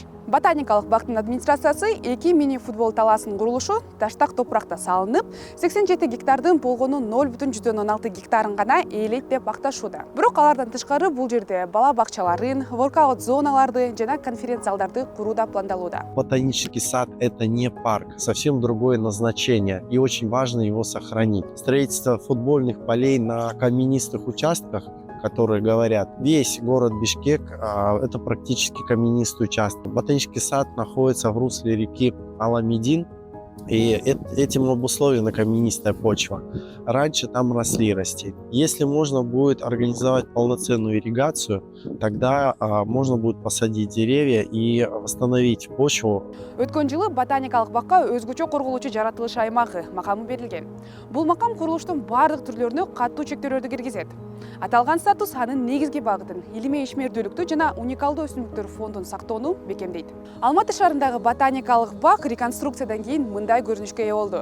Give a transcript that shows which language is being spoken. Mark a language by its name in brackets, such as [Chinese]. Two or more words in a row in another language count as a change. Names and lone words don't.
[Kyrgyz] Ботаникалык бактын администрациясы 2 мини футбол талаасынын курулушу таштак топуракта салынып, 87 гектардын болгону 0,16 гектарын гана ээлейт деп акташууда. Бирок алардан тышкары бул жерде бала бакчаларын, воркаут зоналарды жана конференц-залдарды куруу да пландалууда. [Russian] Ботанический сад – это не парк, совсем другое назначение, и очень важно его сохранить. Строительство футбольных полей на каменистых участках, которые говорят, весь город Бишкек это практически каменистый участок. Ботанический сад находится в русле реки Аламедин, и этим обусловлена каменистая почва. Раньше там росли растения. Если можно будет организовать полноценную ирригацию, тогда можно будет посадить деревья и восстановить почву. [Kyrgyz] Өткөн жылы ботаникалык бакка өзгөчө корголуучу жаратылыш аймагы макамы берилген. Бул макам курулуштун бардык түрлөрүнө катуу чектөөлөрдү киргизет. Аталган статус анын негизги багытын илимий ишмердүүлүктү жана уникалдуу өсүмдүктөр фондун сактоону бекемдейт. Алматы шаарындагы ботаникалык бак реконструкциядан кийин мындай көрүнүшкө ээ болду.